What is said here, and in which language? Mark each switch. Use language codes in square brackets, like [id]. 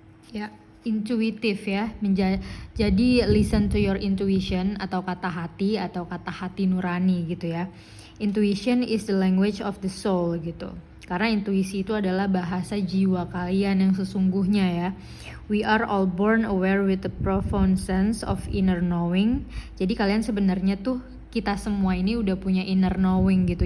[id] Ya, intuitif ya. Jadi [en] listen to your intuition [id] atau kata hati nurani gitu ya. [en] Intuition is the language of the soul [id] gitu. Karena intuisi itu adalah bahasa jiwa kalian yang sesungguhnya ya. [en] We are all born aware with the profound sense of inner knowing. [id] Jadi kalian sebenarnya tuh, kita semua ini udah punya inner knowing gitu.